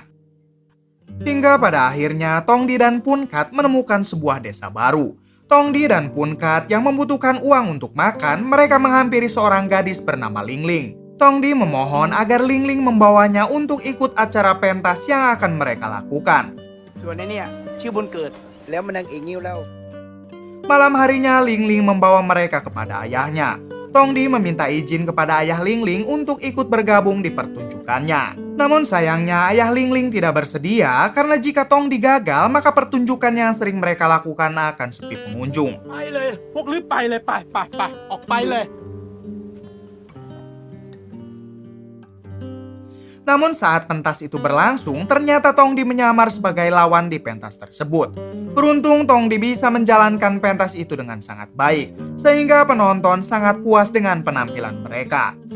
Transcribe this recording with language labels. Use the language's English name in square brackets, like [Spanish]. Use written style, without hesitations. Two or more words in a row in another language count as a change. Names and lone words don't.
[Indonesian] Hingga pada akhirnya Tongdi dan Punkat menemukan sebuah desa baru. Tongdi dan Punkat yang membutuhkan uang untuk makan, mereka menghampiri seorang gadis bernama Lingling. Tongdi memohon agar Lingling membawanya untuk ikut acara pentas yang akan mereka lakukan. [Thai] ส่วนไอ้เนี่ยชื่อบุญเกิดแล้วมันนางเอกงิ้วแล้ว [Indonesian] Malam harinya Lingling membawa mereka kepada ayahnya. Tongdi meminta izin kepada ayah Lingling untuk ikut bergabung di pertunjukannya. Namun sayangnya ayah Lingling tidak bersedia karena jika Tongdi gagal maka pertunjukan yang sering mereka lakukan akan sepi pengunjung. [Thai] ไปเลยพวกลือไปเลยไปออกไปเลย [Indonesian] Namun saat pentas itu berlangsung, ternyata Tongdi menyamar sebagai lawan di pentas tersebut. Beruntung Tongdi bisa menjalankan pentas itu dengan sangat baik, sehingga penonton sangat puas dengan penampilan mereka.